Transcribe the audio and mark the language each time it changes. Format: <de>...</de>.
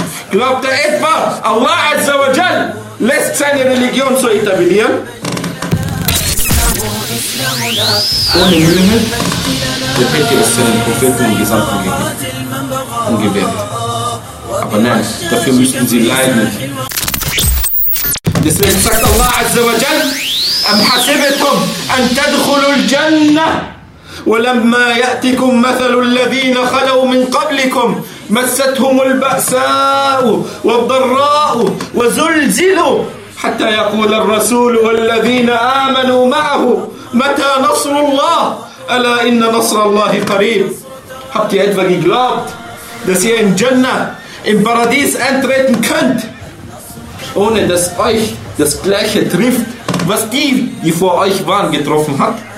<de>Glaubt ihr etwa, Allah Azza wa Jal lässt seine Religion so etablieren? Ohne Mühe wird Petir es seinen Propheten und Gesandten gegeben und gewährt. Aber nein, dafür müssten sie leiden. Deswegen sagt Allah Azza wa Jal,</de> <ar>أم حسبتم أن تدخلوا الجنة ولما يأتكم مثل الذين خلوا من قبلكم مستهم البأساء والضراء وزلزلوا حتى يقول الرسول والذين آمنوا معه متى نصر الله ألا إن نصر الله قريب.</ar> <de>Habt ihr etwa geglaubt, dass ihr in Jannah, im Paradies eintreten könnt, ohne dass euch das Gleiche trifft, was die vor euch waren, getroffen hat?</de>